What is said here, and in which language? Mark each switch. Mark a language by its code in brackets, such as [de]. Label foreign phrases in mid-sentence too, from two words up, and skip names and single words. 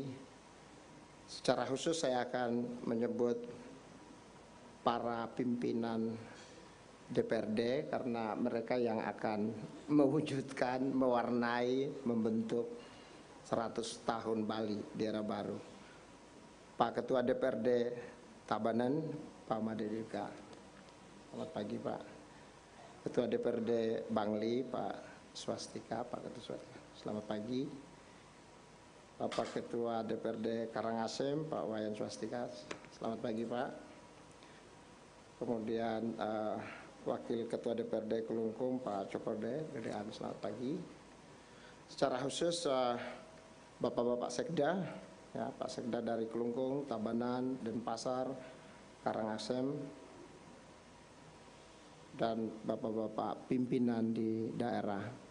[id] Secara khusus saya akan menyebut para pimpinan DPRD karena mereka yang akan mewujudkan, mewarnai, membentuk 100 tahun Bali di era baru. Pak Ketua DPRD Tabanan, Pak Madedika. Selamat pagi Pak. Ketua DPRD Bangli, Pak Swastika, Pak Ketua Swastika. Selamat pagi. Bapak Ketua DPRD Karangasem, Pak Wayan Swastika. Selamat pagi Pak. Kemudian Wakil Ketua DPRD Kelungkung, Pak Cokorde, DDAM. Selamat pagi. Secara khusus Bapak-bapak Sekda, ya, Pak Sekda dari Kelungkung, Tabanan, Denpasar, Karangasem, dan bapak-bapak pimpinan di daerah.